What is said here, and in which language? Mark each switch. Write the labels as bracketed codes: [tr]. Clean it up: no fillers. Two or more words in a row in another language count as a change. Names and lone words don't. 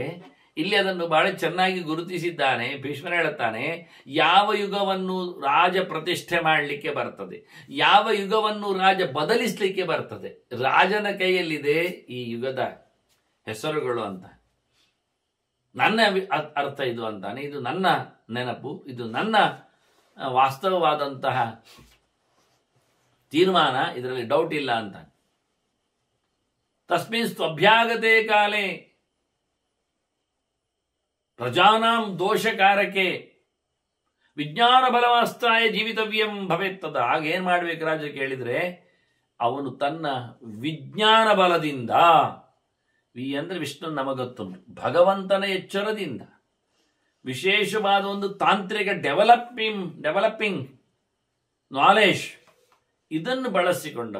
[kn] ಇಲ್ಲಿ ಅದನ್ನು ಬಹಳ ಚೆನ್ನಾಗಿ ಗುರುತಿಸಿದ್ದಾನೆ. ಭೀಷ್ಮರು ಹೇಳುತ್ತಾನೆ, ಯಾವ ಯುಗವನ್ನು ರಾಜ ಪ್ರತಿಷ್ಠೆ ಮಾಡಲಿಕ್ಕೆ ಬರ್ತದೆ, ಯಾವ ಯುಗವನ್ನು ರಾಜ ಬದಲಿಸಲಿಕ್ಕೆ ಬರ್ತದೆ, ರಾಜನ ಕೈಯಲ್ಲಿದೆ ಈ ಯುಗದ ಹೆಸರುಗಳು ಅಂತ. ನನ್ನ ಅರ್ಥ ಇದು ಅಂತಾನೆ. ಇದು ನನ್ನ ನೆನಪು, ಇದು ನನ್ನ ವಾಸ್ತವವಾದಂತಹ ತೀರ್ಮಾನ, ಇದರಲ್ಲಿ ಡೌಟ್ ಇಲ್ಲ ಅಂತ. [sa] ತಸ್ಮಿನ್ ಸ್ವಭ್ಯಾಗತೆ ಕಾಲೇ ಪ್ರಜಾನಾಂ ದೋಷಕಾರಕೆ ವಿಜ್ಞಾನ ಬಲವಾಸ್ತಾಯ ಜೀವಿತವ್ಯಂ ಭವೇತ್ತದ. [kn] ಆಗ ಏನ್ ಮಾಡ್ಬೇಕು ರಾಜ ಕೇಳಿದ್ರೆ, ಅವನು ತನ್ನ ವಿಜ್ಞಾನ ಬಲದಿಂದ, ವಿ ಅಂದ್ರೆ ವಿಷ್ಣು ನಮಗೊತ್ತುಂಟು, ಭಗವಂತನ ಎಚ್ಚರದಿಂದ, ವಿಶೇಷವಾದ ಒಂದು ತಾಂತ್ರಿಕ [en] developing knowledge, [kn] ಇದನ್ನು ಬಳಸಿಕೊಂಡವ.